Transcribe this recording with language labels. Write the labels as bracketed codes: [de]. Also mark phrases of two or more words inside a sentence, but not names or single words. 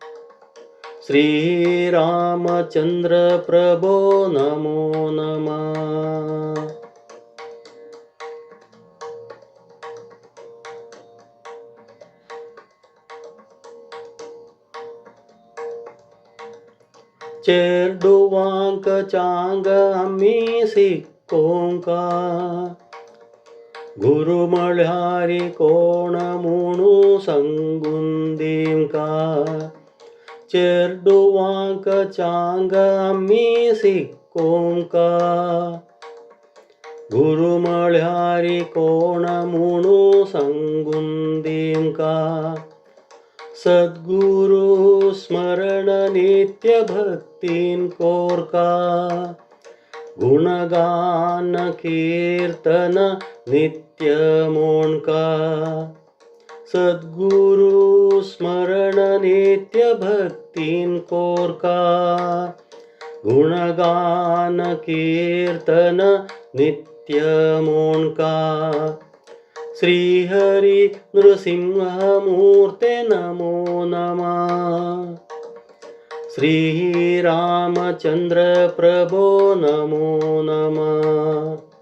[sa] श्रीरामचंद्र प्रभो नमो नमः. [kok] चेर्डुवांक चांग आम्ही सिक्कोंका. गुरुमळ्यारी कोण म्हणू संगुंदींका. चेर्डुवांक चांग आम्ही सिक्कोंका. गुरुमळ्यारी कोण म्हणू संगुंदींका. सद्गुरु स्मरण नित्य भक्तीन कोरका. गुणगान कीर्तन नित्य मोणका. सद्गुरु स्मरण नित्य भक्तीन कोरका. गुणगान कीर्तन नित्य मोणका. [sa] श्रीहरि नृसिंहमूर्ते नमो नमः. श्रीरामचंद्र प्रभो नमो नमः.